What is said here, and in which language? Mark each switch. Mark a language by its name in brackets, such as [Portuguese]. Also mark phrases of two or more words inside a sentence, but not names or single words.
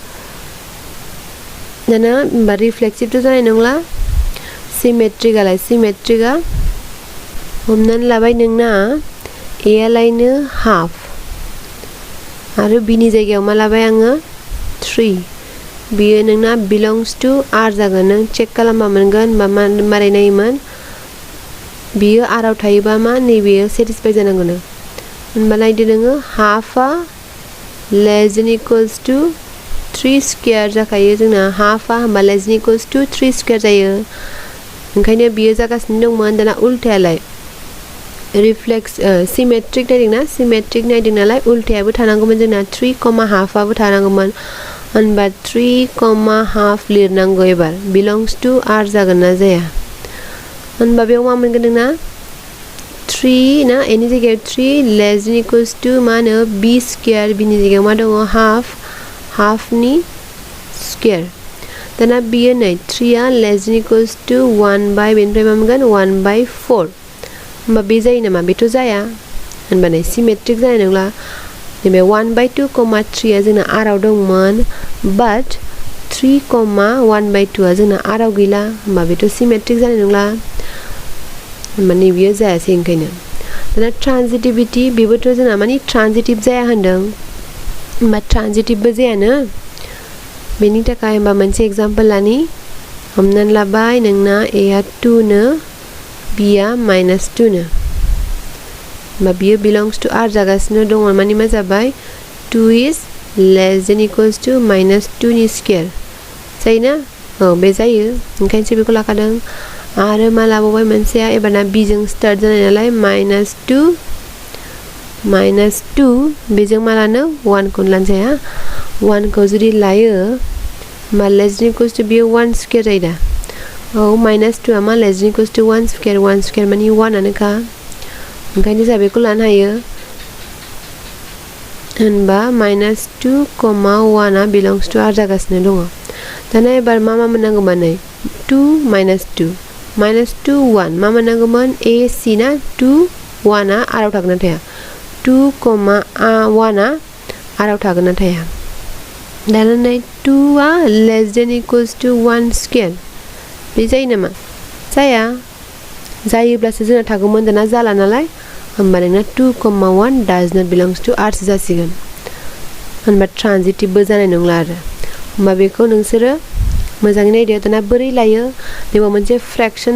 [Bodo] दाना होमबा रिफ्लेक्सिभथ' जानाय नंला सिमेट्रिकआलाय सिमेट्रिकआ हमनानै लाबाय नोंना ए आलायनो हाफ आरो बिनि जायगायाव मा लाबाय आङो 3 बियो नोंना [English] belongs to R [Bodo] जागोन नों चेक खालामबा मोनगोन बा मारै नायोमोन बियो आराव थायोबा मा नैबेयो सेटिसफाइ जानांगौ नों होनबा नायदो नोङो हाफआ [English] less than equals to 3 square [Bodo] जाखायो जोंना हाफआ होमबा [English] less than equals to 3 square [Bodo] जायो ओंखायनो बियो जागासिनो दंमोन दाना उल्टायालाय [English] reflex symmetric [Bodo] नायदोंना सिमेट्रिक नायदों नालाय उल्टायाबो थानांगौमोन जोंना 3, हाफआबो थानांगौमोन होनबा 3, हाफ लिरनांगौ एबार [English] belongs to R [Bodo] जागोन ना जाया होनबा बेयाव मा मोनगोन नोंना 3 ना एनि जायगायाव 3 [English] less than equals to [Bodo] मा होनो [English] b square [Bodo] बिनि जायगायाव मा दङ हाफनि स्क्वायर दाना बियो नै 3आ [English] less than equals to 1 [Bodo] बाय बेनिफ्राय मा मोनगोन 1/4 होमबा बे जायो नामा बेथ' जाया होनबा नै सिमेट्रिक जानाय नंला नैबे 1/2, 3 आ जोंना आराव दंमोन बाट 3, 1/2 आ जोंना आराव गैला होमबा बेथ' सिमेट्रिक जानाय नंला होमबा नैबेयो जायासै ओंखायनो दाना ट्रान्जिटिभिटि बेबोथ' जोंना मानि ट्रान्जिटिभ जाया होनदों होमबा ट्रान्जिटिभबो जायानो बेनि थाखाय होमबा मोनसे एग्जाम्पल लानि हमनानै लाबाय नोंना ए आ 2 नो बि आ -2 नो होमबा बियो [English] belongs to R [Bodo] जागासिनो दङ माने मा जाबाय [English] 2 is less than equals to minus 2 [Bodo] नि स्क्वायर जायोना औ बे जायो ओंखायनोसो बेखौ लाखादों आरो मा लाबावबाय मोनसेया एबारना b जों स्टार्ट जानाय नालाय माइनास 2 बेजों मा लानो 1 खौ लानोसै 1 खौ जुदि लायो मा [English] less than equals to [Bodo] बेयो 1 स्क्वायर जायो दा औ माइनास 2 आ मा [English] less than equals to 1 square [Bodo] माने 1 आनोखा ओंखायनो जों बेखौ लानो हायो होनबा माइनास 2, 1 आ [English] belongs to r [Bodo] जागासिनो दङ दाना एबार मा मोननांगौमोन नै 2 माइनास 2 1 मा मोननांगौमोन a c ना 2 1 आ r आव थागोन ना थाया 2, 1 आ r आव थागोन ना थाया दाना नै 2 आ [English] less than equals to 1 square [Bodo] बे जायो नामा जाया जायोब्लासो जोंना थागौमोन दाना जाला नालाय होमबा नोंना [English] 2,1 does not belongs to r [Bodo] सो जासिगोन होनबा ट्रान्जिटिभबो जानाय नंला आरो होमबा बेखौ नोंसोरो मोजाङै नायदो दाना बोरै लायो बेयाव मोनसे फ्रेक्शन